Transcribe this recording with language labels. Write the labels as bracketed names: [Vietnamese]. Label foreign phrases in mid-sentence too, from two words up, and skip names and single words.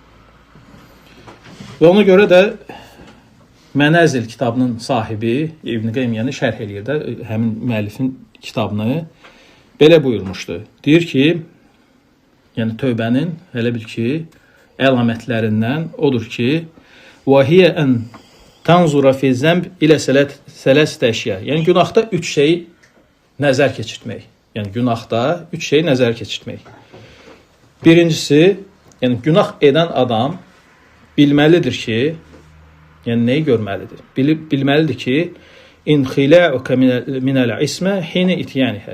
[Azerbaijani] Və ona görə də Mənəzil kitabının sahibi İbn Qeym yəni şərh eləyir də həmin müəllifin kitabını belə buyurmuşdu. Deyir ki, yəni tövbənin elə bil ki, əlamətlərindən odur ki, [Arabic] وَهِيَ أَنْ تَنْزُرَ فِي الزَّنْبِ إِلَى سَلَاسَةِ əşya. [Azerbaijani] Yəni günahda üç şey nəzər keçirtmək. Yəni günahda üç şey nəzər keçirtmək. Birincisi, yəni günah edən adam bilməlidir ki, yəni nəyi görməlidir? Bilməlidir ki, [Arabic] انخلاعك من الإثم حين إتيانها.